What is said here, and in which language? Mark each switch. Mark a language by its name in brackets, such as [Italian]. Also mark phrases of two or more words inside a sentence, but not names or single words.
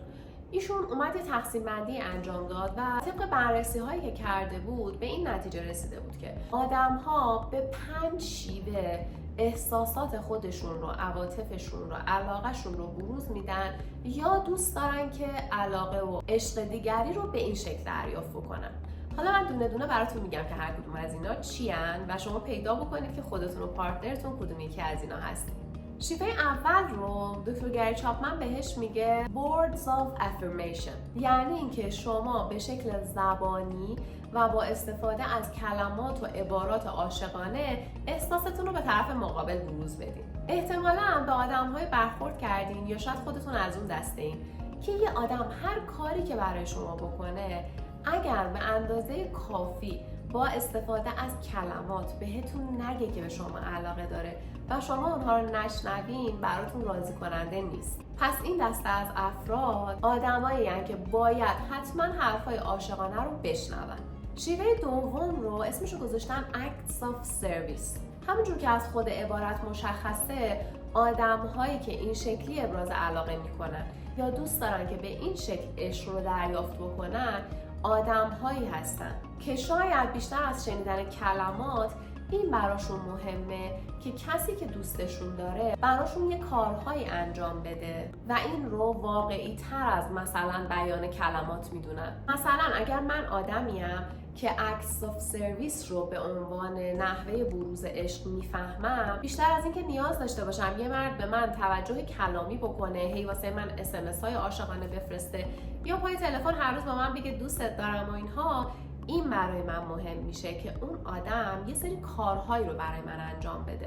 [Persian] ایشون اومد یه تقسیم بندی انجام داد و طبق بررسی هایی که کرده بود به این نتیجه رسیده بود که آدم ها به 5 شیوه احساسات خودشون رو، عواطفشون رو، علاقهشون رو بروز میدن یا دوست دارن که علاقه و عشق دیگری رو به این شکل دریافت بکنن. حالا من دونه دونه براتون میگم که هر کدوم از اینا چی ان و شما پیدا بکنید که خودتون و پارتنرتون کدوم یکی از اینا هستید. شیوه اول رو دکتر گری چاپمن بهش میگه [English] words of affirmation، [Persian] یعنی اینکه شما به شکل زبانی و با استفاده از کلمات و عبارات عاشقانه احساستون رو به طرف مقابل بروز بدین. احتمالاً به آدم‌های برخورد کردین یا شاید خودتون از اون دسته این که یه آدم هر کاری که برای شما بکنه، اگر به اندازه کافی با استفاده از کلمات بهتون نگه که به شما علاقه داره و شما اونها رو نشنوین، براتون راضی کننده نیست. پس این دسته از افراد آدمایی هستن که باید حتما حرفای عاشقانه رو بشنون. شیوه دوم رو اسمشو گذاشتم [English] acts of service. [Persian] همونجور که از خود عبارت مشخصه، آدم‌هایی که این شکلی ابراز علاقه میکنن یا دوست دارن که به این شکل عشق رو دریافت بکنن، آدم‌هایی هستن که شاید بیشتر از شنیدن کلمات این براشون مهمه که کسی که دوستشون داره براشون یه کارهایی انجام بده و این رو واقعی تر از مثلا بیان کلمات میدونن. مثلا اگر من آدمیم که [English] acts of service [Persian] رو به عنوان نحوه بروز عشق میفهمم، بیشتر از اینکه نیاز داشته باشم یه مرد به من توجه کلامی بکنه، هی واسه من SMS های عاشقانه بفرسته یا پای تلفن هر روز با من بگه دوستت دارم و اینها، این برای من مهم میشه که اون آدم یه سری کارهایی رو برای من انجام بده.